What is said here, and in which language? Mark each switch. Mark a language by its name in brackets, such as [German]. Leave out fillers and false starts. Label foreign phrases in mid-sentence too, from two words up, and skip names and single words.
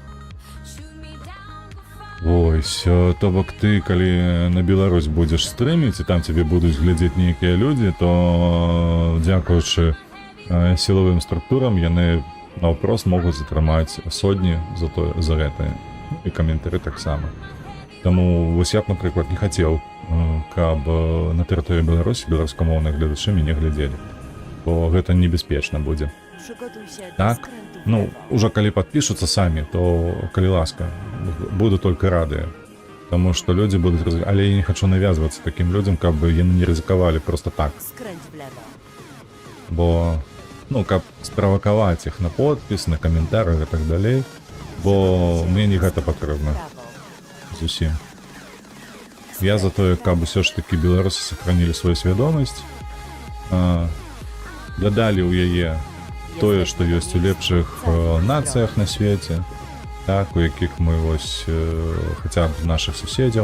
[Belarusian] Вось, то бок ты, калі на Беларусь будзеш стрыміць, і там цябе будуць глядзець нейкія людзі, то дзякуючы сілавым структурам яны наўпрост могуць затрымаць сотні за гэтае. І каментары таксама. Таму вось я б, напрыклад, не хацеў, каб на тэрыторыі Беларусі беларускамоўныя гледачы мяне глядзелі. Бо гэта небяспечна будзе. [Polish] Przygotuj się do [Belarusian] Так, [Polish] skrętu w [Belarusian] ну, [Polish] lewo. [Belarusian] уже калі падпішуцца самі, то, калі ласка, буду толькі рады. Таму што людзі будуць рызыкаваць. Але я не хачу навязвацца такім людзям, каб яны не рызыкавалі просто так. [Polish] Skręć w lewo. [Belarusian] Бо, ну, каб справакаваць іх на подпіс, на каментарах і так далей. Бо мне не гэта патрэбна. [Polish] Prawo. [Belarusian] Зусім. Я за тое, каб усё ж такі беларусы сохранілі сваю свядомасць, дадалі ў яе тое, што ёсць у лепшых нацыях на свеце, так, у якіх мы вось хаця б нашых суседзяў.